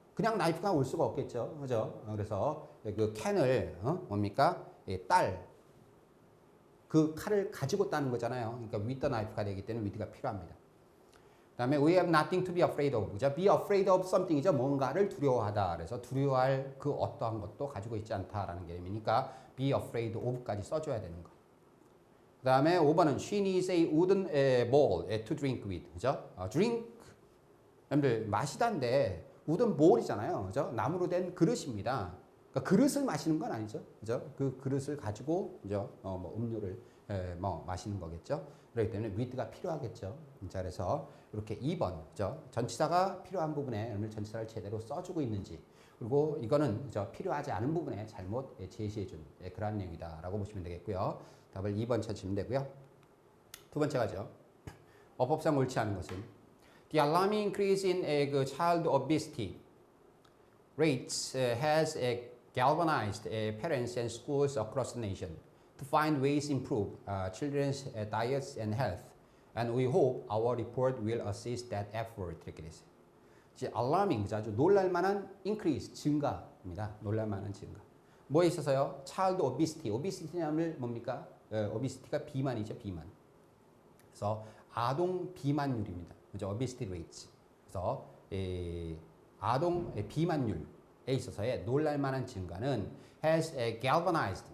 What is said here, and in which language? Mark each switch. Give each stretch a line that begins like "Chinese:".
Korean: 그냥 나이프가 올 수가 없겠죠. 그죠? 그래서 그 캔을 뭡니까? 그 칼을 가지고 따는 거잖아요. 그러니까 with the knife가 되기 때문에 with가 필요합니다. 그다음에
English: we have nothing to be afraid of.
Korean: 그죠?
English: be afraid of something이죠.
Korean: 뭔가를 두려워하다. 그래서 두려워할 그 어떠한 것도 가지고 있지 않다라는 개념이니까 be afraid of까지 써줘야 되는 거. 그다음에 5번은
English: she needs a wooden bowl to drink with.
Korean: 그죠? drink 여러분들 마시다인데 wooden bowl이잖아요. 그죠? 나무로 된 그릇입니다. 그러니까 그릇을 마시는 건 아니죠. 그죠? 그 그릇을 가지고 그죠? 뭐 음료를 마시는 거겠죠. 그렇기 때문에 with가 필요하겠죠. 자, 그래서 이렇게 2번 그죠? 전치사가 필요한 부분에 여러분 전치사를 제대로 써주고 있는지 그리고 이거는 그죠? 필요하지 않은 부분에 잘못 제시해준 그러한 내용이다라고 보시면 되겠고요. 답을 2번 찾으시면 되고요. 두 번째 가죠. 어법상 옳지 않은 것은
English: The alarming increase in child obesity rates has galvanized parents and schools across the nation to find ways to improve children's diets and health. And we hope our report will assist that effort.
Korean: 이렇게 됐어요. alarming, 아주 놀랄만한 increase, 증가입니다. 놀랄만한 증가. 뭐에 있어서요? child obesity. obesity는 뭡니까? obesity가 비만이죠, 비만. 그래서 아동 비만율입니다. 그죠? obesity rates. 그래서 아동 비만율에 있어서의 놀랄만한 증가는 has galvanized.